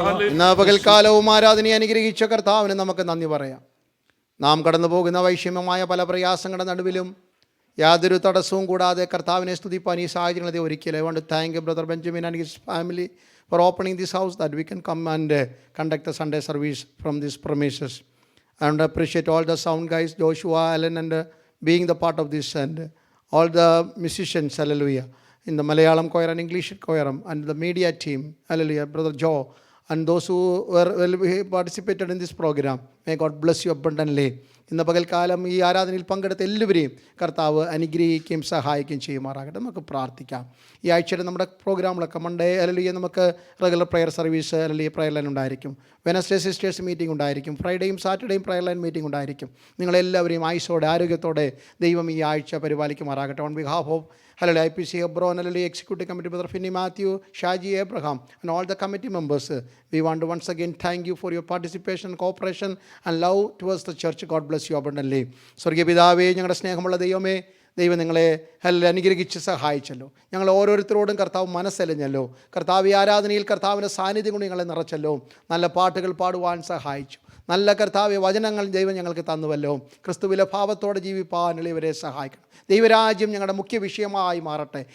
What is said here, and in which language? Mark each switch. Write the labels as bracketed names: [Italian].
[Malayalam] ഇന്ന് പകൽക്കാലവും ആരാധനയെ അനുഗ്രഹിച്ച കർത്താവിന് നമുക്ക് നന്ദി പറയാം. നാം കടന്നു പോകുന്ന വൈഷമ്യമായ പല പ്രയാസങ്ങളുടെ നടുവിലും യാതൊരു തടസ്സവും കൂടാതെ കർത്താവിനെ സ്തുതിപ്പാൻ ഈ സാഹചര്യങ്ങളെ ഒരിക്കലും. [English] I want to thank Brother Benjamin and his family for opening this house that we can come and conduct the Sunday service from these premises. I want to appreciate all the sound guys, Joshua, Alan, and being the part of this, and all the musicians, hallelujah, in the Malayalam choir and English choir, and the media team, hallelujah, Brother Joe, and those who participated in this program. May God bless you abundantly. [Malayalam] ഇന്ന് പകൽക്കാലം ഈ ആരാധനയിൽ പങ്കെടുത്ത എല്ലാവരെയും കർത്താവ് അനുഗ്രഹിക്കുകയും സഹായിക്കുകയും ചെയ്യുമാറാകട്ടെ. നമുക്ക് പ്രാർത്ഥിക്കാം. ഈ ആഴ്ചയുടെ നമ്മുടെ പ്രോഗ്രാമുകളൊക്കെ മൺഡേ അല്ലെങ്കിൽ നമുക്ക് റെഗുലർ പ്രയർ സർവീസ് അല്ലെങ്കിൽ പ്രയർ ലൈൻ ഉണ്ടായിരിക്കും. വെനസ്ഡേ സിസ്റ്റേഴ്സ് മീറ്റിംഗ് ഉണ്ടായിരിക്കും. ഫ്രൈഡേയും സാറ്റർഡേയും പ്രയർ ലൈൻ മീറ്റിംഗ് ഉണ്ടായിരിക്കും. നിങ്ങളെല്ലാവരെയും ആയുസ്സോടെ ആരോഗ്യത്തോടെ ദൈവം ഈ ആഴ്ച പരിപാലിക്കുമാറാകട്ടെ. [English] On behalf of IPC Hebron, Executive Committee, Brother Finney Matthew, Shaji Abraham, and all the committee members, we want to once again thank you for your participation, cooperation, and love towards the church. God bless you abundantly. [Malayalam] സ്വർഗീയ പിതാവേ, ഞങ്ങളുടെ സ്നേഹമുള്ള ദൈവമേ, ദൈവം നിങ്ങളെ അനുഗ്രഹിച്ച് സഹായിച്ചല്ലോ. ഞങ്ങൾ ഓരോരുത്തരോടും കർത്താവ് മനസ്സലിഞ്ഞല്ലോ. കർത്താവ് ഈ ആരാധനയിൽ കർത്താവിൻ്റെ സാന്നിധ്യം കൊണ്ട് ഞങ്ങളെ നിറച്ചല്ലോ. നല്ല പാട്ടുകൾ പാടുവാൻ സഹായിച്ചു. നല്ല കർത്താവ് വചനങ്ങൾ ദൈവം ഞങ്ങൾക്ക് തന്നുവല്ലോ. ക്രിസ്തുവിലെ ഭാവത്തോടെ ജീവിപ്പാൻ എളിയവരെ സഹായിക്കണം. ദൈവരാജ്യം ഞങ്ങളുടെ മുഖ്യ വിഷയമായി മാറട്ടെ.